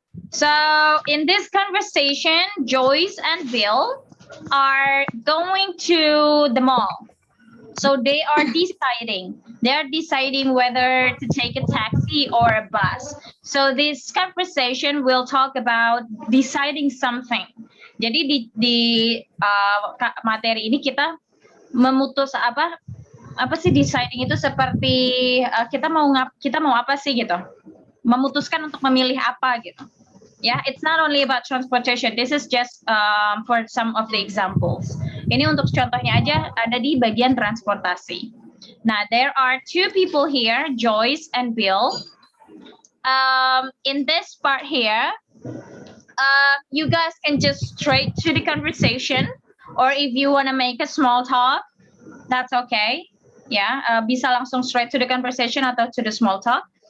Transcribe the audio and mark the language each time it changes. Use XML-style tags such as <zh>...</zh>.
<en>So in this conversation, Joyce and Bill are going to the mall. So they are deciding whether to take a taxi or a bus. So this conversation will talk about deciding something.</en> <id>Jadi di materi ini kita memutus apa sih deciding itu, seperti kita mau apa sih gitu. Memutuskan untuk memilih apa gitu.</id> <en>Yeah, it's not only about transportation. This is just for some of the examples.</en> <id>Ini untuk contohnya aja ada di bagian transportasi.</id> <en>Now, there are two people here, Joyce and Bill. In this part here, you guys can just straight to the conversation, or if you want to make a small talk, that's okay.</en> <id>Ya, bisa langsung</id> <en>straight to the conversation atau to the small talk.</en>